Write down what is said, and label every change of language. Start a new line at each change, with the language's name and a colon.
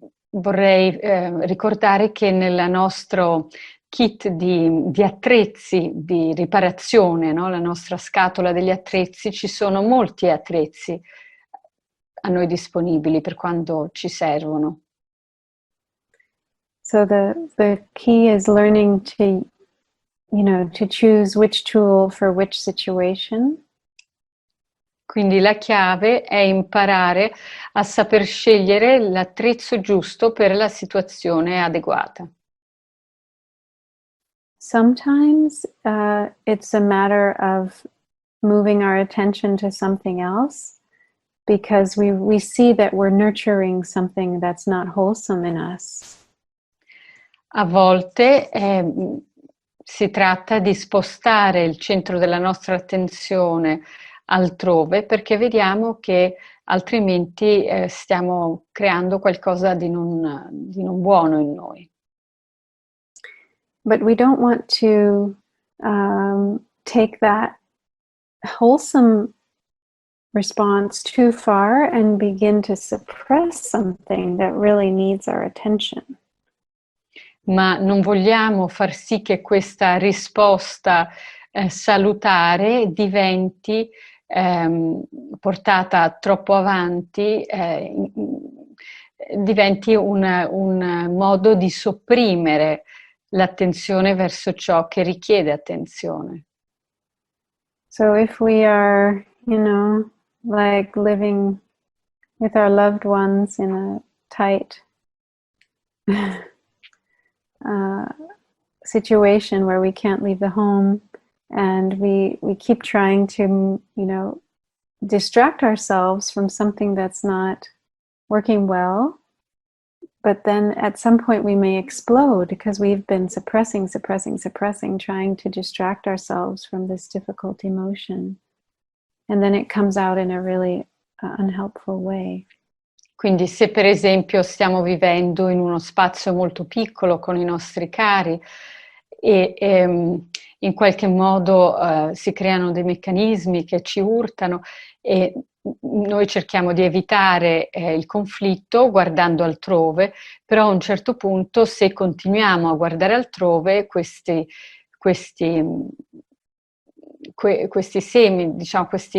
Italian: Vorrei ricordare che nel nostro kit di attrezzi, di riparazione, no? La nostra scatola degli attrezzi, ci sono molti attrezzi a noi disponibili per quando ci servono.
English: So the key is learning to choose which tool for which situation.
Italian: Quindi la chiave è imparare a saper scegliere l'attrezzo giusto per la situazione adeguata.
English: Sometimes it's a matter of moving our attention to something else because we see that we're nurturing something that's not wholesome in us.
Italian: A volte si tratta di spostare il centro della nostra attenzione altrove perché vediamo che altrimenti stiamo creando qualcosa di non buono in noi.
English: But we don't want to take that wholesome response too far and begin to suppress something that really needs our attention.
Italian: Ma non vogliamo far sì che questa risposta salutare diventi portata troppo avanti, diventi un modo di sopprimere l'attenzione verso ciò che richiede attenzione.
English: So if we are, like living with our loved ones in a tight situation where we can't leave the home and we keep trying to, distract ourselves from something that's not working well, but then at some point we may explode because we've been suppressing, trying to distract ourselves from this difficult emotion. And then it comes out in a really unhelpful way.
Italian: Quindi se per esempio stiamo vivendo in uno spazio molto piccolo con i nostri cari e in qualche modo si creano dei meccanismi che ci urtano e noi cerchiamo di evitare il conflitto guardando altrove, però a un certo punto se continuiamo a guardare altrove questi semi, diciamo